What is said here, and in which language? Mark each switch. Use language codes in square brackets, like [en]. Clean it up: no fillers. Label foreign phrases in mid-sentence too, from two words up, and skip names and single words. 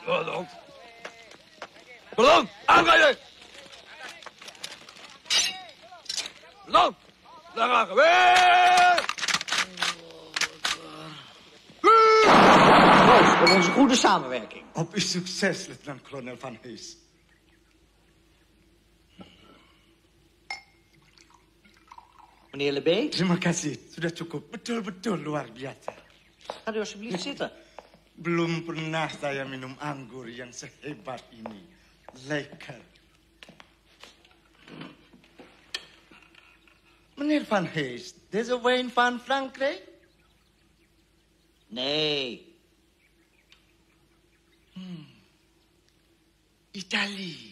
[nl] Ballon, aanrijden! Ballon, daar gaan we! Proost op onze goede samenwerking. Op uw succes, luitenant-kolonel Van Hees. Meneer Lebé, [id] Terima kasih, sudah cukup. Betul-betul luar biasa. [nl] gaat u alsjeblieft zitten. [id] Belum pernah saya minum anggur yang sehebat ini. [nl] Lekker. Meneer Van Hees, deze wijn van Frankrijk? Nee, Italië.